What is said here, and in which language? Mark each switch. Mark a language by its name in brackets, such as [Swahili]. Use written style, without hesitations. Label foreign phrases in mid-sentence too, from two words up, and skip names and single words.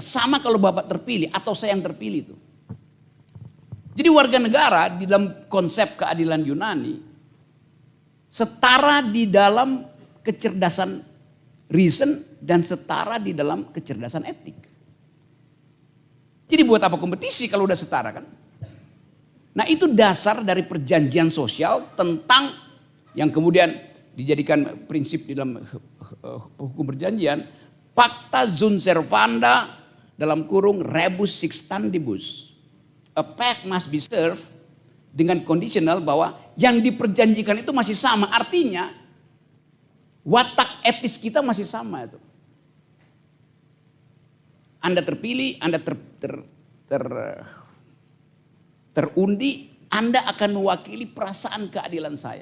[Indonesian] Sama kalau bapak terpilih atau saya yang terpilih itu. Jadi warga negara di dalam konsep keadilan Yunani, setara di dalam kecerdasan reason dan setara di dalam kecerdasan etik. Jadi buat apa kompetisi kalau udah setara kan? Nah itu dasar dari perjanjian sosial tentang yang kemudian dijadikan prinsip di dalam hukum perjanjian. [Latin] Pacta sunt servanda [Indonesian] dalam kurung [Latin] rebus sixtantibus. [English] A pact must be served [Indonesian] dengan conditional bahwa yang diperjanjikan itu masih sama. Artinya watak etis kita masih sama itu. Anda terpilih, Anda terundi, Anda akan mewakili perasaan keadilan saya.